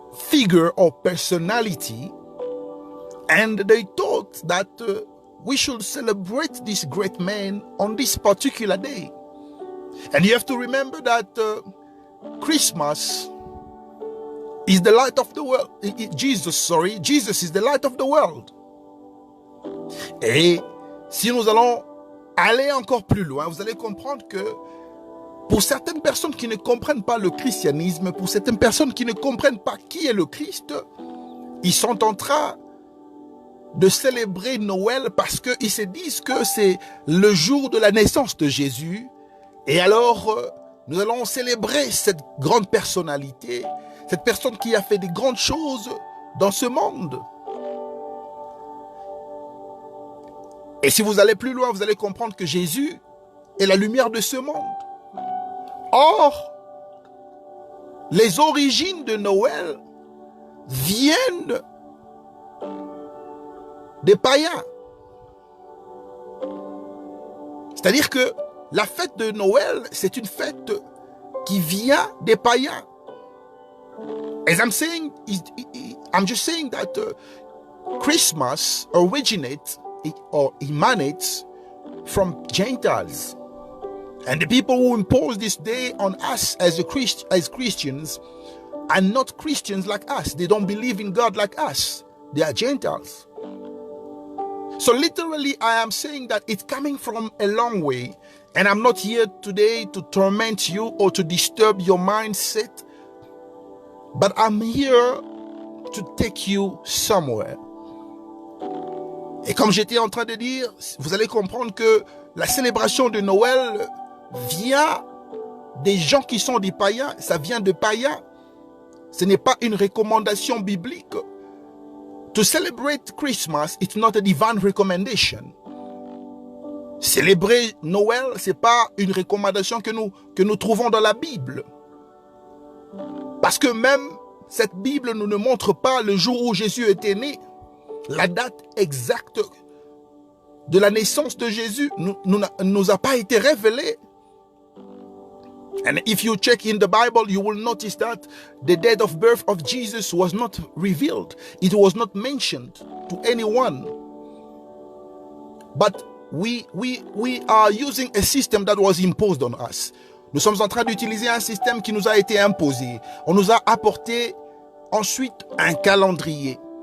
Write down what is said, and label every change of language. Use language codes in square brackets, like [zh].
[en] figure or personality, and they thought that we should celebrate this great man on this particular day. And you have to remember that Christmas is the light of the world. Jesus is the light of the world. [fr] Et si nous allons aller encore plus loin, vous allez comprendre que pour certaines personnes qui ne comprennent pas le christianisme, pour certaines personnes qui ne comprennent pas qui est le Christ, ils sont en train de célébrer Noël parce qu'ils se disent que c'est le jour de la naissance de Jésus. Et alors, nous allons célébrer cette grande personnalité, cette personne qui a fait des grandes choses dans ce monde. Et si vous allez plus loin, vous allez comprendre que Jésus est la lumière de ce monde. Or, les origines de Noël viennent des païens. C'est-à-dire que la fête de Noël, c'est une fête qui vient des païens. [en] As I'm saying, I'm just saying that Christmas originates or emanates from Gentiles. And the people who impose this day on us as Christians are not Christians like us. They don't believe in God like us. They are Gentiles. So literally, I am saying that it's coming from a long way. And I'm not here today to torment you or to disturb your mindset. But I'm here to take you somewhere. [fr] Et comme j'étais en train de dire, vous allez comprendre que la célébration de Noël vient des gens qui sont des païens. Ça vient de païens. Ce n'est pas une recommandation biblique. [en] To celebrate Christmas, it's not a divine recommendation. [fr] Célébrer Noël, ce n'est pas une recommandation que nous trouvons dans la Bible. Parce que même cette Bible nous ne montre pas le jour où Jésus était né. La date exacte de la naissance de Jésus nous a pas été révélée. [en] And if you check in the Bible, you will notice that the date of birth of Jesus was not revealed. It was not mentioned to anyone. But we are using a system that was imposed on us. [fr] Nous sommes en train d'utiliser un système qui nous a été imposé. On nous a apporté ensuite un calendrier.